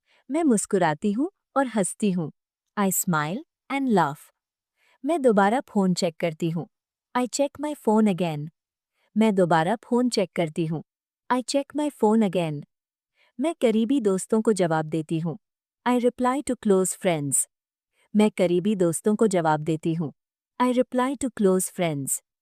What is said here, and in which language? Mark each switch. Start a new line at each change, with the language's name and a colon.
Hindi: मैं मुस्कुराती हूँ और हंसती हूँ.
English: I smile and laugh.
Hindi: मैं दोबारा फ़ोन चेक करती हूँ.
English: I check my phone again.
Hindi: मैं दोबारा फ़ोन चेक करती हूँ.
English: I check my phone again.
Hindi: मैं करीबी दोस्तों को जवाब देती हूँ.
English: I reply to close friends.
Hindi: मैं करीबी दोस्तों को जवाब देती हूँ.
English: I reply to close friends.